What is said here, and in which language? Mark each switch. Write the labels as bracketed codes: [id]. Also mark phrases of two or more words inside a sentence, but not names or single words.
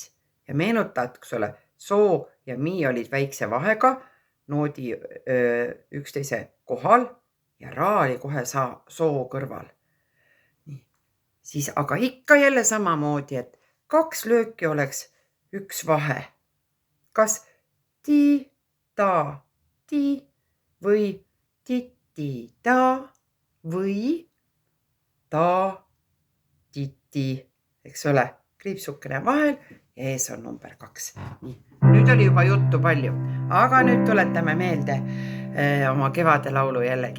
[et] Ja meenuta, eks ole, soo ja mi olid väikse vahega, noodi üksteise kohal ja ra oli kohe soo kõrval. Nii. Siis aga ikka jälle samamoodi, et 2 lööki oleks 1 vahe. Kas ti-ta, ti või titi-ta või ta-titi, eks ole, kriipsukene vahel ja ees on number 2. Nii. Nüüd oli juba juttu palju, aga nüüd tuletame meelde oma kevadelaulu jällegi.